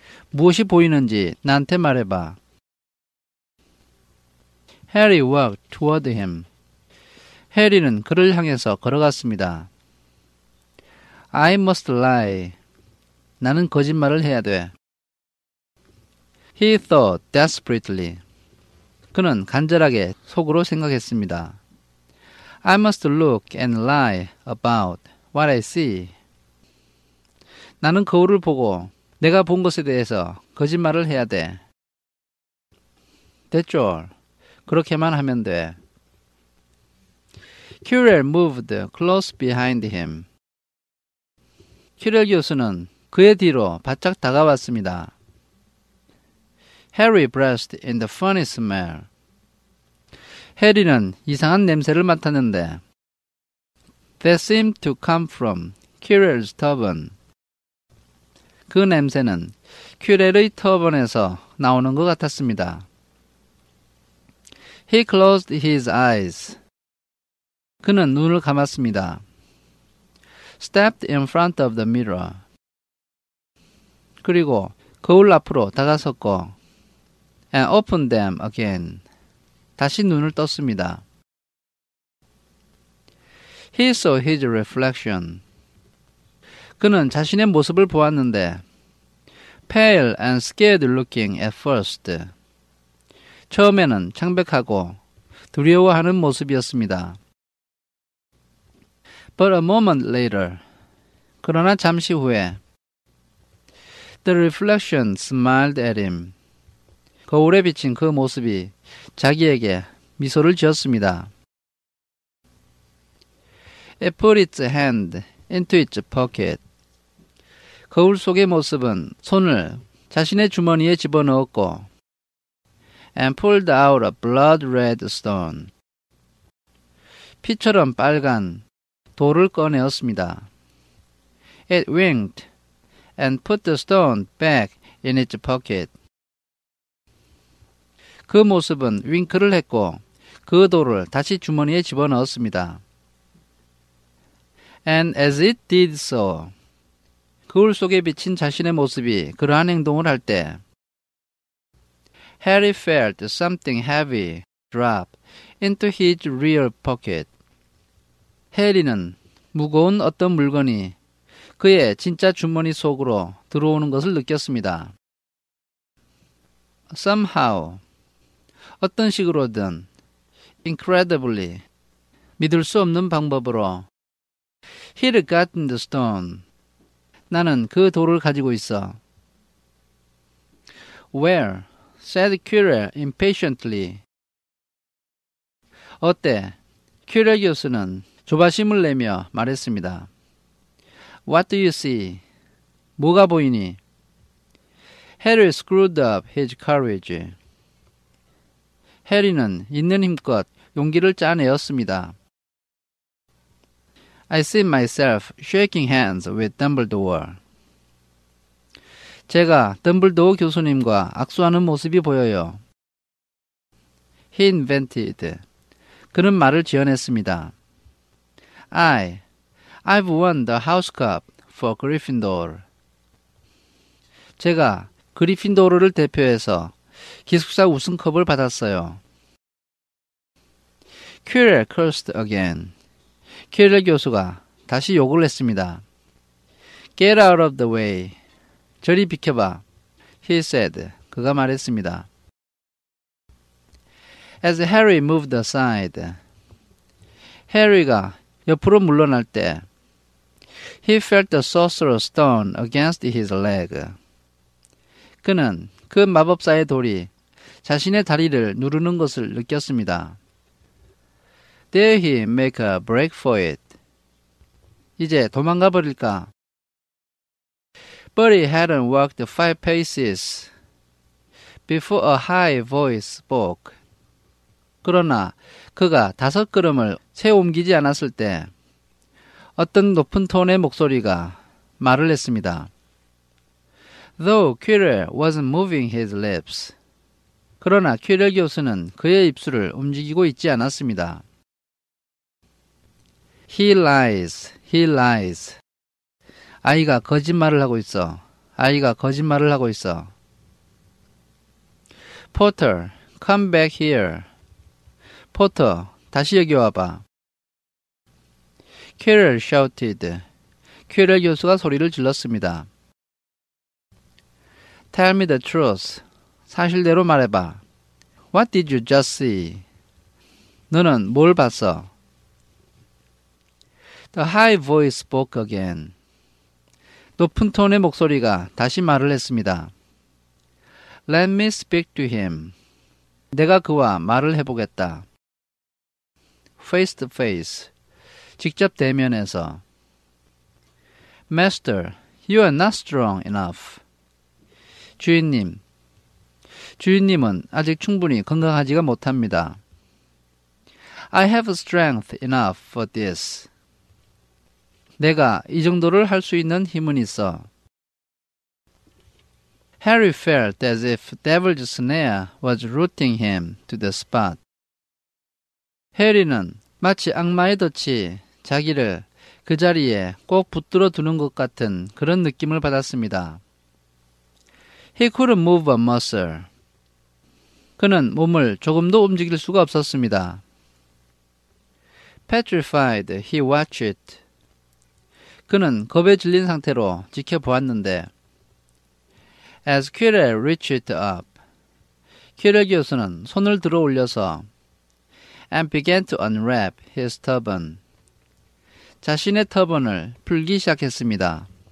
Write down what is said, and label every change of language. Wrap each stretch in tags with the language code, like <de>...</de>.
<ko>무엇이 보이는지 나한테 말해봐.</ko> <en>Harry walked toward him.</en> <ko>해리는 그를 향해서 걸어갔습니다.</ko> <en>I must lie.</en> <ko>나는 거짓말을 해야 돼.</ko> <en>He thought desperately.</en> <ko>그는 간절하게 속으로 생각했습니다.</ko> <en>I must look and lie about what I see.</en> <ko>나는 거울을 보고 내가 본 것에 대해서 거짓말을 해야 돼.</ko> <en>That's all.</en> <ko>그렇게만 하면 돼.</ko> <en>Quirrell moved close behind him.</en> <ko>퀴렐 교수는 그의 뒤로 바짝 다가왔습니다.</ko> <en>Harry breathed in the funny smell.</en> <ko>해리는 이상한 냄새를 맡았는데</ko> <en>That seemed to come from Quirrell's turban.</en> <ko>그 냄새는 퀴렐의 터번에서 나오는 것 같았습니다.</ko> <en>He closed his eyes.</en> <ko>그는 눈을 감았습니다.</ko> <en>Stepped in front of the mirror.</en> <ko>그리고 거울 앞으로 다가섰고</ko> <en>and opened them again.</en> <ko>다시 눈을 떴습니다.</ko> <en>He saw his reflection.</en> <ko>그는 자신의 모습을 보았는데</ko> <en>pale and scared looking at first.</en> <ko>처음에는 창백하고 두려워하는 모습이었습니다.</ko> <en>But a moment later.</en> <ko>그러나 잠시 후에</ko> <en>The reflection smiled at him.</en> <ko>거울에 비친 그 모습이 자기에게 미소를 지었습니다.</ko> <en>It put its hand into its pocket.</en> <ko>거울 속의 모습은 손을 자신의 주머니에 집어넣었고</ko> <en>and pulled out a blood-red stone.</en> <ko>피처럼 빨간 돌을 꺼내었습니다.</ko> <en>It winked and put the stone back in its pocket.</en> <ko>그 모습은 윙크를 했고 그 돌을 다시 주머니에 집어넣었습니다.</ko> <en>And as it did so,</en> <ko>거울 속에 비친 자신의 모습이 그러한 행동을 할 때</ko> <en>Harry felt something heavy drop into his rear pocket.</en> <ko>해리는 무거운 어떤 물건이 그의 진짜 주머니 속으로 들어오는 것을 느꼈습니다.</ko> <en>Somehow,</en> <ko>어떤 식으로든</ko> <en>incredibly,</en> <ko>믿을 수 없는 방법으로</ko> <en>He'd gotten the stone.</en> <ko>나는 그 돌을 가지고 있어.</ko> <en>Where? said Quirrell impatiently.</en> <ko>어때? 퀴렐 교수는 조바심을 내며 말했습니다.</ko> <en>What do you see?</en> <ko>뭐가 보이니?</ko> <en>Harry screwed up his courage.</en> <ko>해리는 있는 힘껏 용기를 짜내었습니다.</ko> <en>I see myself shaking hands with Dumbledore.</en> <ko>제가 덤블도어 교수님과 악수하는 모습이 보여요.</ko> <en>He invented.</en> <ko>그는 말을 지어냈습니다.</ko> <en>I've won the House Cup for Gryffindor.</en> <ko>제가 그리핀도르를 대표해서 기숙사 우승컵을 받았어요.</ko> <en>Quirrell cursed again.</en> <ko>퀴렐 교수가 다시 욕을 했습니다.</ko> <en>Get out of the way.</en> <ko>저리 비켜봐.</ko> <en>He said.</en> <ko>그가 말했습니다.</ko> <en>As Harry moved aside.</en> <ko>해리가 옆으로 물러날 때</ko> <en>He felt the sorcerer's stone against his leg.</en> <ko>그는 그 마법사의 돌이 자신의 다리를 누르는 것을 느꼈습니다.</ko> <en>Dare he make a break for it?</en> <ko>이제 도망가 버릴까?</ko> <en>But he hadn't walked 5 paces before a high voice spoke.</en> <ko>그러나 그가 5걸음을 채 옮기지 않았을 때 어떤 높은 톤의 목소리가 말을 했습니다.</ko> <en>Though Quirrell wasn't moving his lips.</en> <ko>그러나 퀴렐 교수는 그의 입술을 움직이고 있지 않았습니다.</ko> <en>He lies. He lies.</en> <ko>아이가 거짓말을 하고 있어. 아이가 거짓말을 하고 있어.</ko> <en>Potter, come back here.</en> <ko>포터, 다시 여기 와봐.</ko> <en>Quirrell shouted.</en> <ko>퀴렐 교수가 소리를 질렀습니다.</ko> <en>Tell me the truth.</en> <ko>사실대로 말해봐.</ko> <en>What did you just see?</en> <ko>너는 뭘 봤어?</ko> <en>The high voice spoke again.</en> <ko>높은 톤의 목소리가 다시 말을 했습니다.</ko> <en>Let me speak to him.</en> <ko>내가 그와 말을 해보겠다.</ko> <en>Face to face.</en> <ko>직접 대면해서.</ko> <en>Master, you are not strong enough.</en> <ko>주인님, 주인님은 아직 충분히 건강하지가 못합니다.</ko> <en>I have strength enough for this.</en> <ko>내가 이 정도를 할 수 있는 힘은 있어.</ko> <en>Harry felt as if Devil's Snare was rooting him to the spot.</en> <ko>해리는 마치 악마의 덫이 자기를 그 자리에 꼭 붙들어 두는 것 같은 그런 느낌을 받았습니다.</ko> <en>He couldn't move a muscle.</en> <ko>그는 몸을 조금도 움직일 수가 없었습니다.</ko> <en>Petrified, he watched it.</en> <ko>그는 겁에 질린 상태로 지켜보았는데</ko> <en>As Quirrell reached up,</en> <ko>퀴렐 교수는 손을 들어 올려서</ko> <en>and began to unwrap his turban.</en> <ko>자신의 터번을 풀기 시작했습니다.</ko>